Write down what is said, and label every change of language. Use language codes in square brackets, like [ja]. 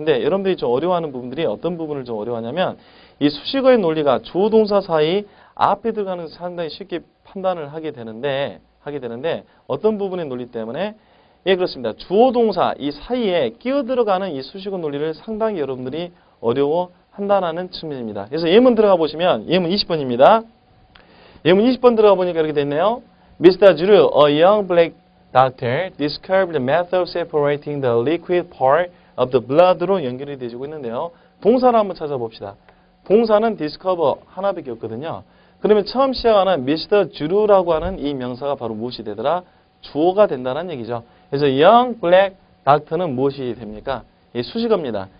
[ko] 근데 여러분들이 좀 어려워하는 부분들이 어떤 부분을 좀 어려워하냐면 이 수식어의 논리가 주어 동사 사이 앞에 들어가는 것을 상당히 쉽게 판단을 하게 되는데 어떤 부분의 논리 때문에 예, 그렇습니다. 주어 동사 이 사이에 끼어 들어가는 이 수식어 논리를 상당히 여러분들이 어려워한다는 측면입니다. 그래서 예문 들어가 보시면 예문 20번입니다. 예문 20번 들어가 보니까 이렇게 됐네요. [en] Mr. Drew, a young black doctor, described the method of separating the liquid part of the blood로 [ko] 연결이 되어지고 있는데요. 동사를 한번 찾아봅시다. 동사는 discover 하나밖에 없거든요. 그러면 처음 시작하는 Mr. Drew라고 하는 이 명사가 바로 무엇이 되더라? 주어가 된다는 얘기죠. 그래서 [en] young black doctor [ko] 는 무엇이 됩니까? 이 수식어입니다.